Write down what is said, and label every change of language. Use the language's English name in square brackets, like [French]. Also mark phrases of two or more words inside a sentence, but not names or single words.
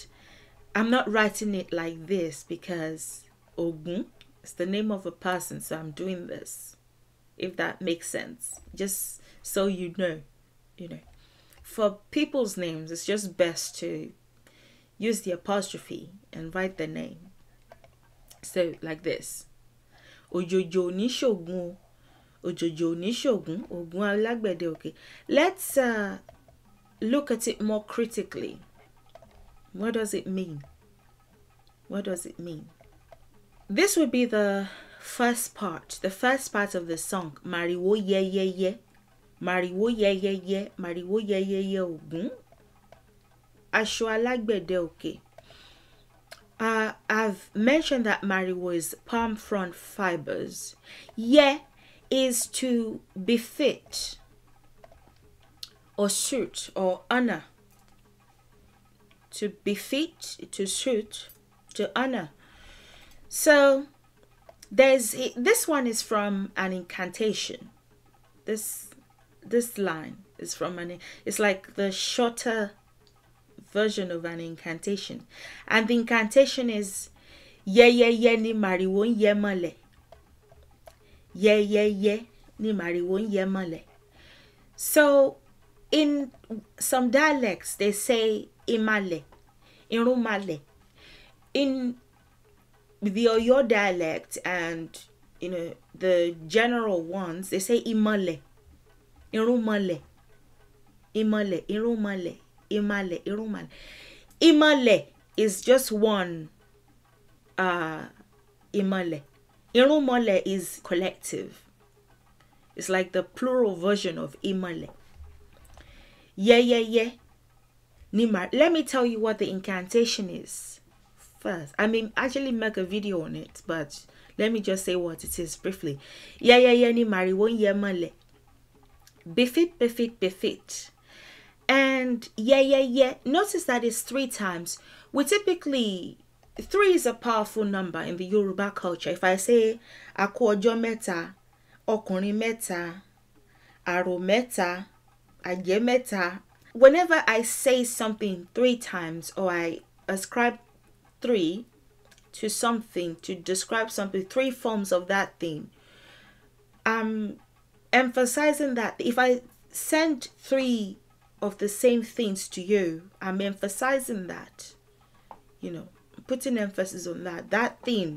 [English] I'm not writing it like this because Oggun is the name of a person, so I'm doing this, if that makes sense. Just so you know. For people's names, it's just best to use the apostrophe and write the name. So like this. [Yoruba] Òjòjò ní ṣ'Ògún. Òjòjò ní ṣ'Ògún. Ògún alágbẹ̀dẹ òkè. [English] Let's look at it more critically. What does it mean? What does it mean? This would be the first part of the song. [Yoruba] Mariwo ye ye ye. Mariwo ye ye ye. Mariwo ye ye ye Ògún. Aṣọ alágbẹ̀dẹ òkè. [English] I've mentioned that Mariwo is palm frond fibers. Ye is to befit or suit or honor. To befit, to suit, to honor. So this one is from an incantation. This line is from it's like the shorter version of an incantation, and the incantation is [Yoruba] ye ye ye ni Mariwo ye mole. Ye ye ye ni Mariwo ye mole. [English] So in some dialects they say [Yoruba] imale, irumale. [English] In the Oyo dialect and the general ones, they say [Yoruba] imale, irumale, imale, irumale, imale, irumale. [English] Imale is just one imale. Irumale is collective. It's like the plural version of imale. [Yoruba] Ye ye ye. [English] Let me tell you what the incantation is first. I mean, actually make a video on it, but let me just say what it is briefly. [Yoruba] Ye ye ye ni Mariwo ye mole. [English] Befit, befit, befit. And [Yoruba] ye ye ye. [English] Notice that it's 3 times. We typically, 3 is a powerful number in the Yoruba culture. If I say [Yoruba] aku ojo meta, ọkùnrin meta, àrò meta, àjẹ́ meta. [English] Whenever I say something 3 times, or I ascribe 3 to something, to describe something, 3 forms of that thing, I'm emphasizing that. If I send 3 of the same things to you, I'm emphasizing that, putting emphasis on that thing.